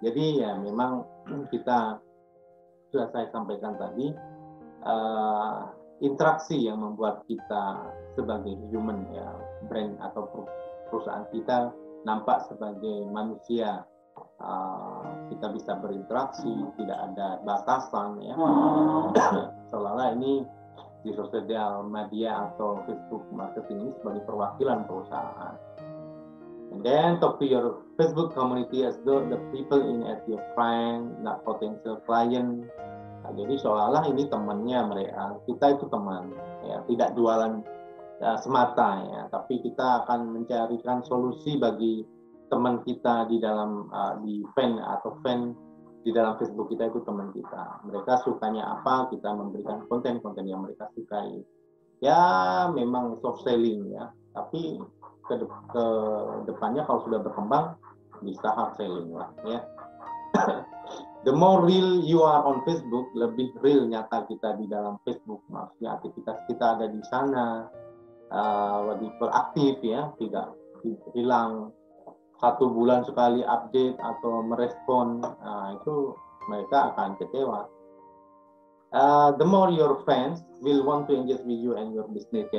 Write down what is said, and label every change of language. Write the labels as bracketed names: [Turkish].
[Indonesian] Jadi ya memang kita sudah saya sampaikan tadi interaksi yang membuat kita sebagai human ya brand atau perusahaan kita nampak sebagai manusia. Kita bisa berinteraksi, tidak ada batasan ya. Seolah-olah ini di sosial media atau Facebook marketing ini sebagai perwakilan perusahaan. [English] And then talk to your Facebook community as though the people in as your friend, not potential client. [Indonesian] Nah, jadi seolah-olah ini temannya mereka, kita itu teman, ya tidak jualan semata ya, tapi kita akan mencarikan solusi bagi teman kita di dalam di fan di dalam Facebook kita itu teman kita. Mereka sukanya apa, kita memberikan konten-konten yang mereka sukai. Ya memang soft selling ya, tapi ke depannya kalau sudah berkembang bisa hard selling lah ya. [English] The more real you are on Facebook, [Indonesian] lebih real nyata kita di dalam Facebook. Maksudnya aktivitas kita ada di sana, lebih beraktif ya, tidak hilang 1 bulan sekali update atau merespon, itu mereka akan kecewa. [English] The more your fans will want to engage with you and your business.